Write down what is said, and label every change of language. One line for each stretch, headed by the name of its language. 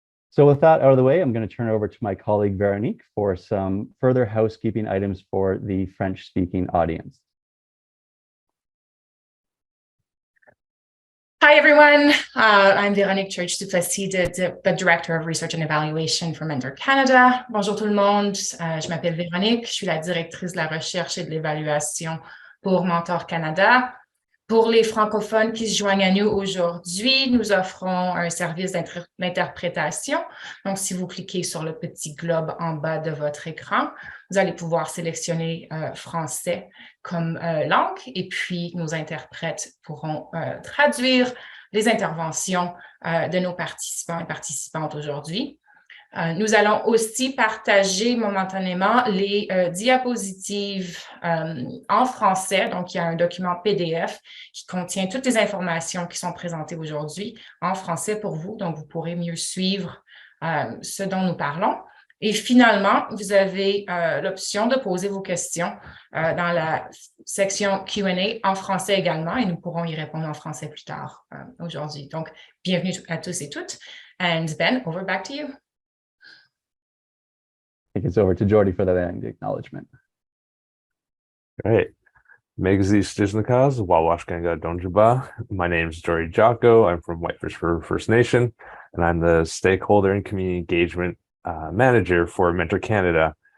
English: So with that out of the way, I'm going to turn it over to my colleague Veronique for some further housekeeping items for the French-speaking audience. Hi everyone, I'm Véronique Church-Duplessis, the Director of Research and Evaluation for Mentor Canada.
French: Bonjour tout le monde, je m'appelle Véronique, je suis la directrice de la recherche et de l'évaluation pour Mentor Canada. Pour les francophones qui se joignent à nous aujourd'hui, nous offrons un service d'interprétation. Donc, si vous cliquez sur le petit globe en bas de votre écran, vous allez pouvoir sélectionner français comme langue et puis nos interprètes pourront traduire les interventions de nos participants et participantes aujourd'hui. Nous allons aussi partager momentanément les diapositives en français. Donc, il y a un document PDF qui contient toutes les informations qui sont présentées aujourd'hui en français pour vous. Donc, vous pourrez mieux suivre ce dont nous parlons. Et finalement, vous avez l'option de poser vos questions dans la section Q&A en français également, et nous pourrons y répondre en français plus tard aujourd'hui. Donc, bienvenue à tous et toutes.
English: And Ben, over back to you. I think it's over to Jordy for the acknowledgement.
Ojibwa: Great. Megzi Stiznikaz, Wawashkanga Donjuba.
English: My name is Jordy Jocko. I'm from Whitefish River First Nation, and I'm the Stakeholder and Community Engagement Manager for Mentor Canada.